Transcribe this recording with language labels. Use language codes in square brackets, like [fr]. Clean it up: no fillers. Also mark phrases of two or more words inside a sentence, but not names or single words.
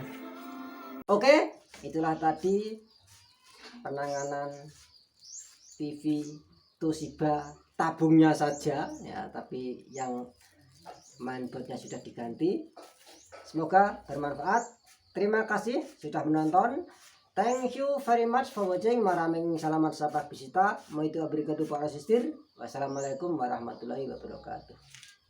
[id] Oke, itulah tadi penanganan TV Toshiba tabungnya saja ya, tapi yang mainboardnya sudah diganti. Semoga bermanfaat. Terima kasih sudah menonton. [en] Thank you very much for watching. [tl] Maraming salamat sa pagbisita. Mo ito [pt] obrigado para assistir. [ar] والسلام عليكم ورحمة الله وبركاته.